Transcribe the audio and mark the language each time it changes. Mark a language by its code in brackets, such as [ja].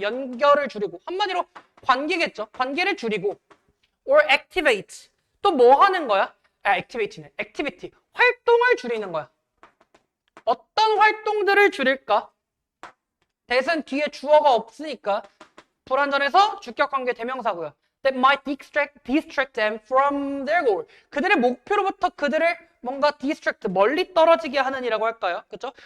[ko] 연결을 줄이고 한마디로 관계겠죠. 관계를 줄이고 [en] or activate [ko] 또 뭐 하는 거야? activate네. activity 활동을 줄이는 거야. 어떤 활동들을 줄일까? 대신 뒤에 주어가 없으니까 불완전해서 주격관계 대명사고요. [en] That might distract them from their goal. [ko] 그들의 목표로부터 그들을 뭔가 distract, 멀리 떨어지게 하는 이라고 할까요? 그렇죠?